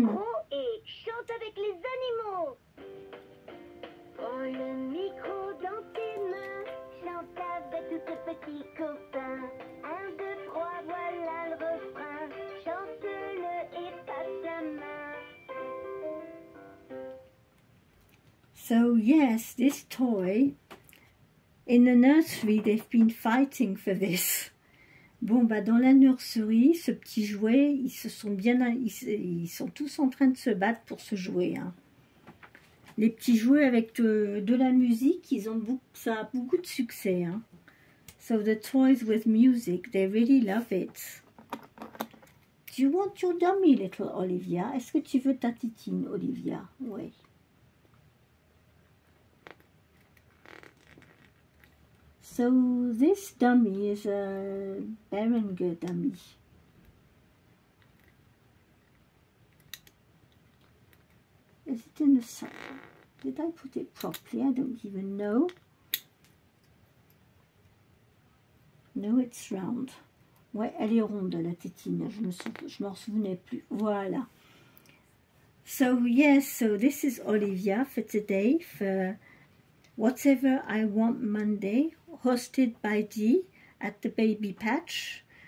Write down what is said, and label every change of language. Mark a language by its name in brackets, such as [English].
[French] micro et chante avec les animaux. Prends le micro dans tes mains, chante avec tous tes petits copains. 1, 2, 3, voilà le refrain. Chante-le et passe la main. [English] So, yes, this toy, in the nursery, they've been fighting for this. [French] Bon, bah, dans la nurserie, ce petit jouet, ils sont tous en train de se battre pour ce jouet. Hein. Les petits jouets avec de la musique, ça a beaucoup de succès. Hein. [English] So the toys with music, they really love it. Do you want your dummy, little Olivia? [French] Est-ce que tu veux ta titine, Olivia? Oui. [English] So this dummy is a Behringer dummy. Is it in the side? Did I put it properly? I don't even know. No, it's round. [French] Ouais, elle est ronde, la tétine. Je m'en souvenais plus. Voilà. [English] So yes, so this is Olivia for today for Whatever I Want Monday, hosted by Dee at the Baby Patch.